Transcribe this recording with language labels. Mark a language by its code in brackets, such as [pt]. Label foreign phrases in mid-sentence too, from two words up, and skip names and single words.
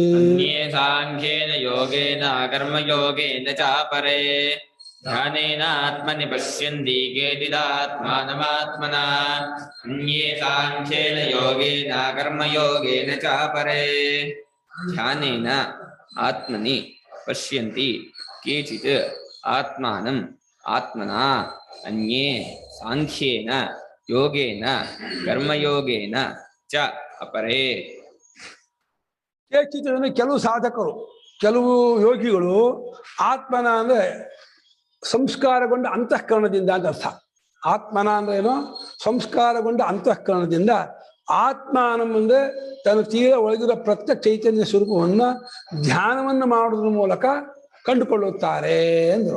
[sa] ಧ್ಯಾನೇನಾತ್ಮನಿ ಪಶ್ಯಂತಿ ಕೇಚಿದಾತ್ಮಾನಮಾತ್ಮನ ಅನ್ಯೇ ಸಾಂಖ್ಯೇನ ಯೋಗೇನ ಕರ್ಮಯೋಗೇನ ಚಾಪರೇ. ಧ್ಯಾನೇನ ಆತ್ಮನಿ ಪಶ್ಯಂತಿ ಕೇಚಿತ್ ಆತ್ಮಾನಂ ಆತ್ಮನ ಅನ್ಯೇ ಸಾಂಖ್ಯೇನ ಯೋಗೇನ ಕರ್ಮಯೋಗೇನ ಚ ಅಪರೇ. [kn] ಕೇಚಿತ್ ಕೆಲವು ಸಾಧಕರು, ಕೆಲವು ಯೋಗಿಗಳು ಆತ್ಮನ ಅಂದ್ರೆ ಸಂಸ್ಕಾರಗೊಂಡ ಅಂತಃಕರಣದಿಂದ ಅಂತ ಅರ್ಥ. ಆತ್ಮನ ಅಂದ್ರೆ ಏನೋ ಸಂಸ್ಕಾರಗೊಂಡ ಅಂತಃಕರಣದಿಂದ. ಆತ್ಮಾನಂ ಅಂದ್ರೆ ತನ್ನ ತೀರ ಒಳಗಿರೋ ಪ್ರತ್ಯಕ್ಷ ಚೈತನ್ಯ ಸ್ವರೂಪವನ್ನ ಧ್ಯಾನವನ್ನು ಮಾಡೋದ್ರ ಮೂಲಕ ಕಂಡುಕೊಳ್ಳುತ್ತಾರೆ ಅಂದರು.